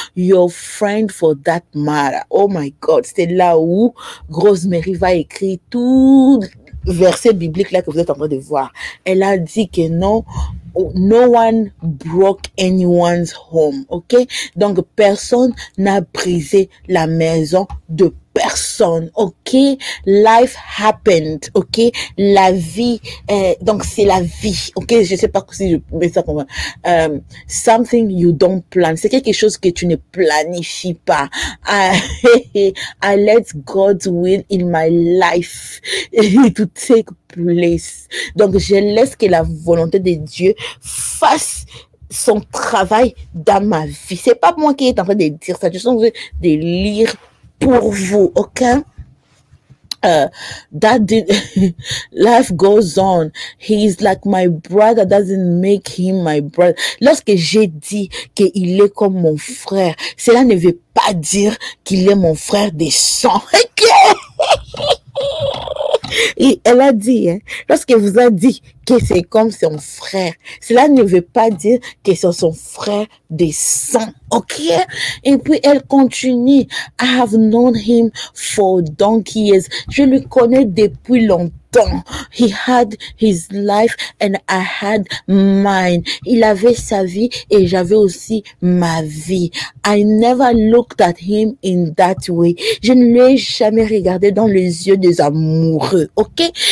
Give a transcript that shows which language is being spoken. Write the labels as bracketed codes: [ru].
[en] Your friend for that matter. Oh my God, [fr] c'est là où Rosemary va écrire tout verset biblique là que vous êtes en train de voir. Elle a dit que non, [en] no one broke anyone's home, ok? [fr] Donc, personne n'a brisé la maison de personne, ok? [en] Life happened, [fr] ok? La vie, donc c'est la vie, ok? Je sais pas si je mets ça comme [en] something you don't plan. [fr] C'est quelque chose que tu ne planifies pas. [en] I let God's will in my life to take place. [fr] Donc, je laisse que la volonté de Dieu fasse son travail dans ma vie. C'est pas moi qui est en train de dire ça. Je suis en train de lire pour vous, ok? [en] Life goes on. He's like my brother, doesn't make him my brother. [fr] Lorsque j'ai dit qu'il est comme mon frère, cela ne veut pas dire qu'il est mon frère de sang. Et elle a dit, hein, lorsqu'elle vous a dit que c'est comme son frère, cela ne veut pas dire que c'est son frère de sang, ok? Et puis elle continue, [en] I have known him for donkey years. [fr] Je le connais depuis longtemps. [en] He had his life and I had mine. [fr] Il avait sa vie et j'avais aussi ma vie. [en] I never looked at him in that way. [fr] Je ne l'ai jamais regardé dans les yeux des amoureux, ok?